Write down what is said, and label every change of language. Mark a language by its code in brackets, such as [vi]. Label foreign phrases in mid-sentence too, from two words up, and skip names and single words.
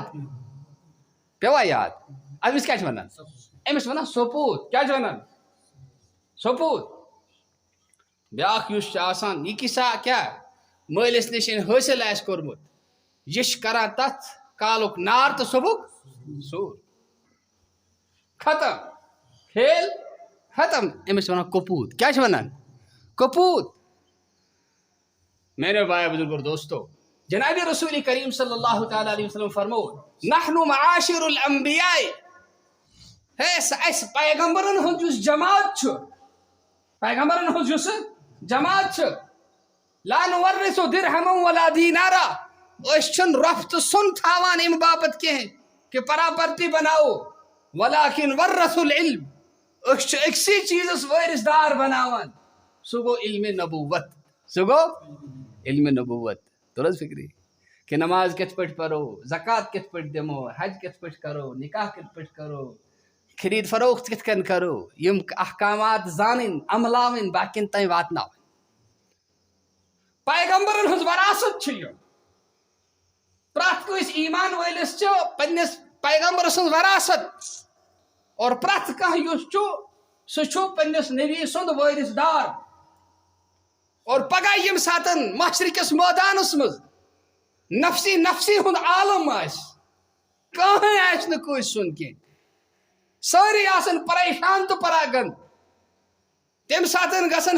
[ks] پیوٚوا یاد أمِس کیٛاہ چھِ ونان أمِس ونان سپوٗت کیٛاہ چھِ ونان سپوٗت بیٛاکھ یُس چھُ آسان یہِ کِسا کیٛاہ مٲلِس نِش حٲصِل آسہِ کوٚرمُت یہِ چھِ کران تتھ کالُک نار تہٕ صبُحُک سوٗر ختم کھیل ختم أمِس ونان کپوٗت کیٛاہ چھِ ونان کپوٗت [ur] میرے بھائی بزرگ اور دوستو جناب رسول کریم [ar] صلی اللہ تعالیٰ علیہ وسلم [ur] فرمو [ar] نحن معاشر الانبیاء [ks] اس پیغمبرن ہُنٛد یُس جماعت چھُ پیغمبرن ہُنٛد یُس جماعت چھُ [ar] لا نورث درہما ولا دینارا [ks] أسۍ چھِنہٕ رۄپھ تہٕ سۄن تھاوان اَمہِ باپتھ کینٛہہ کہ پراپرتی بناوو [ar] ولکن ورثوا العلم [ks] أسۍ چھِ أکسٕے چیٖزس وٲرث دار بناوان سُہ گوٚو علمِ نبوت سُہ گوٚو علمِ نبوت توٚر حظ فکری کہ نماز کِتھ پٲٹھۍ پرو زکات کِتھ پٲٹھۍ دِمو حج کِتھ پٲٹھۍ کرو نکاح کِتھ پٲٹھۍ کرو خرید فروخت کِتھ کٔنۍ کرو یِم احکامات زانٕنۍ عملاوٕنۍ باقین تانۍ واتناوٕنۍ پیغمبرن ہٕنٛز وراثت چھِ یہِ پرٛٮ۪تھ کٲنٛسہِ ایمان وٲلِس چھِ پننِس پیغمبر سٕنٛز وراثت اور پرٛٮ۪تھ کانٛہہ یُس چھُ سُہ چھُ پننِس نبی سُنٛد وٲرث دار اور پگاہ ییٚمہِ ساتہٕ محشر کِس مٲدانس منٛز [ar] نفسی نفسی [ks] ہُنٛد عالم آسہِ کٕہٕنۍ آسہِ نہٕ کٲنٛسہِ سُنٛد کینٛہہ سٲری آسن پریشان تہٕ پراگنٛد تمہِ ساتہٕ گژھن